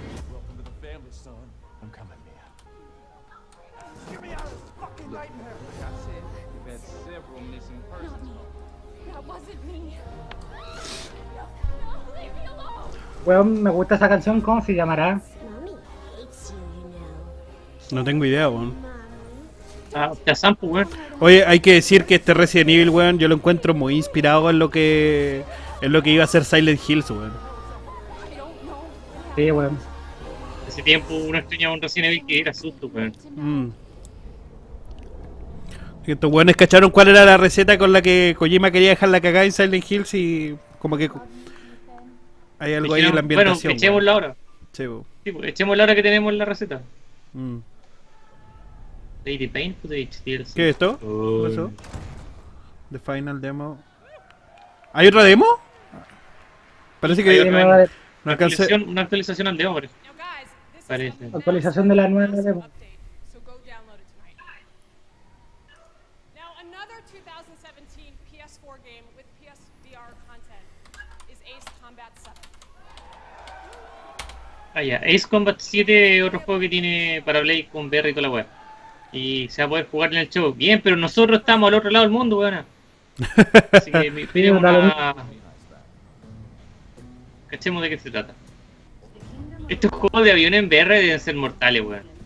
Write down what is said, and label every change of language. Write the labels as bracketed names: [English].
[English] Welcome to the family, son. I'm coming, Mia. Get me out of this fucking nightmare! Like I said, we've had several missing persons. That wasn't me. No, leave me alone. [Spanish] Weón, me gusta esa canción, ¿cómo se llamará? No tengo idea, weón. Shazam, pues, weón. Oye, hay que decir que este Resident Evil, weón, yo lo encuentro muy inspirado en lo que iba a ser Silent Hills, weón. Sí, weón. Hace tiempo uno extrañaba un Resident Evil que era susto, weón. Y estos weones cacharon cuál era la receta con la que Kojima quería dejar la cagada en Silent Hills y como que hay algo ahí en la ambientación. Bueno, echémosla ahora. Sí, weón. Sí, pues, echémosla ahora que tenemos la receta. [English] Lady Pain Footage DLC. [Spanish] ¿Qué es esto? ¿Qué pasó? The Final Demo. ¿Hay otra demo? Parece que no alcancé. Una actualización al demo, parece. Actualización de la nueva demo. [English] Now, another 2017 PS4 game with PSVR content is Ace Combat 7. [Spanish] Ah, ya. Ace Combat 7 es otro juego que tiene para Play con VR y toda la web. Y se va a poder jugar en el show. Bien, pero nosotros estamos al otro lado del mundo, weón. Así que pidemos una... Cachemos de qué se trata. Estos juegos de avión en VR deben ser mortales, weón.